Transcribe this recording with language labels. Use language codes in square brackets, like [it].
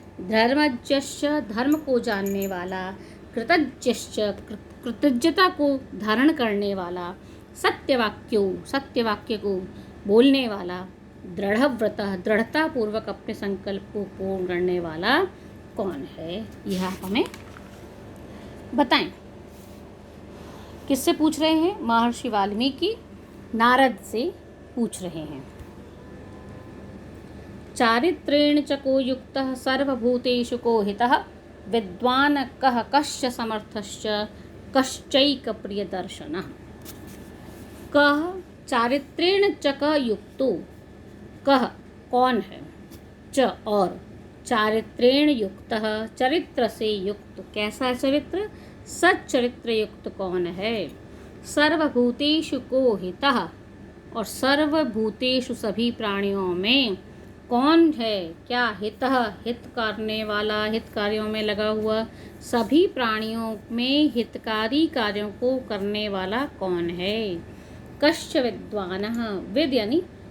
[hi] धर्मज्ञश्च धर्म को जानने वाला, कृतज्ञश्च कृतज्ञता को धारण करने वाला, सत्यवाक्यो सत्यवाक्य को बोलने वाला, दृढ़व्रतः दृढ़ता पूर्वक अपने संकल्प को पूर्ण करने वाला कौन है, यह आप हमें बताएं। किससे पूछ रहे हैं, महर्षि वाल्मीकि नारद से पूछ रहे हैं। [sa] चारित्रेण च को युक्तः सर्वभूतेषु को हितः, विद्वान् कः कश्च समर्थश्च कश्चैक प्रियदर्शनः। [hi] कः चारित्रेण च क युक्तो, कह कौन है, च और चारित्रेण युक्तः चरित्र से युक्त, कैसा चरित्र, सच्चरित्र युक्त कौन है, [sa] सर्वभूतेषु को हितः [hi] और सर्वभूतेषु सभी प्राणियों में कौन है, क्या, हितः हित करने वाला, हित कार्यों में लगा हुआ, सभी प्राणियों में हितकारी कार्यों को करने वाला कौन है, कश्च विद्वानः विद यानी